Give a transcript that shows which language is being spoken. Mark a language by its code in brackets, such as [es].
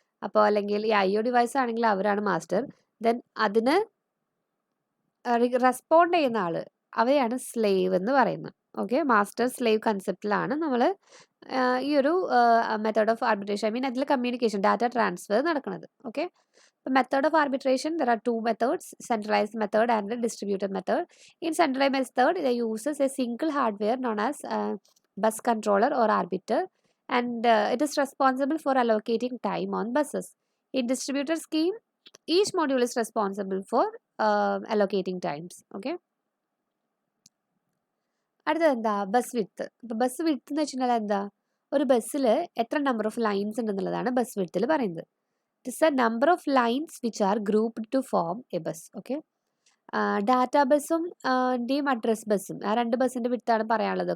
[ml] അപ്പോൾ അല്ലെങ്കിൽ ഈ IO ഡിവൈസ് ആണെങ്കിൽ അവരാണ് മാസ്റ്റർ. ദെൻ അതിന് റെസ്പോണ്ട് ചെയ്യുന്ന ആൾ, അവരെയാണ് സ്ലേവ് എന്ന് പറയുന്നത്. ഓക്കെ, മാസ്റ്റർ സ്ലേവ് കൺസെപ്റ്റിലാണ് നമ്മൾ ഈ ഒരു മെത്തേഡ് ഓഫ് ആർബിട്രേഷൻ, അതിൽ കമ്മ്യൂണിക്കേഷൻ, ഡാറ്റ ട്രാൻസ്ഫർ നടക്കുന്നത്. [en] Okay, method of arbitration, there are two methods, centralized method and the distributed method. In centralized method, it uses a single hardware known as bus controller or arbiter, and it is responsible for allocating time on buses. In distributed scheme, each module is responsible for allocating times. Okay. [ml] അടുത്തത് എന്താ, bus width. ഇപ്പോൾ bus width എന്ന് വെച്ചിട്ടുണ്ടെങ്കിൽ എന്താ, ഒരു ബസ്സിൽ എത്ര number of lines ഉണ്ടെന്നുള്ളതാണ് bus വിഡ്ത്തിൽ പറയുന്നത്. [en] It's a number of lines which are grouped to form a bus. [ml] Okay, data ബസ്സും അഡ്രസ് ബസ്സും, ആ രണ്ട് ബസ്സിൻ്റെ വിഡ്ത്താണ് പറയാനുള്ളത്.